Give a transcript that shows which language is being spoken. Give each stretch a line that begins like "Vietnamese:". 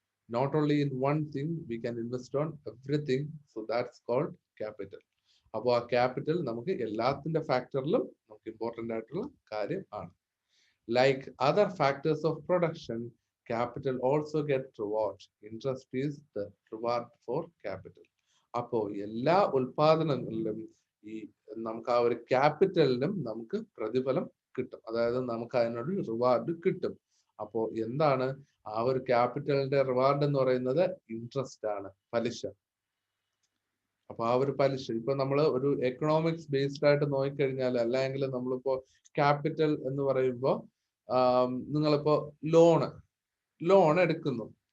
English: Not only in one thing, we can invest on everything. So that's called capital.
Malayalam: അപ്പോൾ ആ capital നമുക്ക് എല്ലാത്തിന്റെ ഫാക്ടറിലും നമുക്ക് ഇമ്പോർട്ടന്റ് ആയിട്ടുള്ള കാര്യം ആണ്.
English: Like other factors of production, capital also get reward. Interest is the reward for capital.
Malayalam: അപ്പോ എല്ലാ ഉൽപാദനങ്ങളിലും നമുക്ക് ആ ഒരു ക്യാപിറ്റലിനും നമുക്ക് പ്രതിഫലം കിട്ടും. അതായത് നമുക്ക് അതിനൊരു റിവാർഡ് കിട്ടും. അപ്പോ എന്താണ് ആ ഒരു ക്യാപിറ്റലിന്റെ റിവാർഡ് എന്ന് പറയുന്നത്? ഇൻട്രസ്റ്റ് ആണ്, പലിശ. അപ്പൊ ആ ഒരു പലിശ ഇപ്പൊ നമ്മൾ ഒരു എക്കണോമിക്സ് ബേസ്ഡ് ആയിട്ട് നോക്കിക്കഴിഞ്ഞാൽ, അല്ലെങ്കിൽ നമ്മളിപ്പോ ക്യാപിറ്റൽ എന്ന് പറയുമ്പോൾ നിങ്ങളിപ്പോ ലോൺ എടുക്കുന്നു.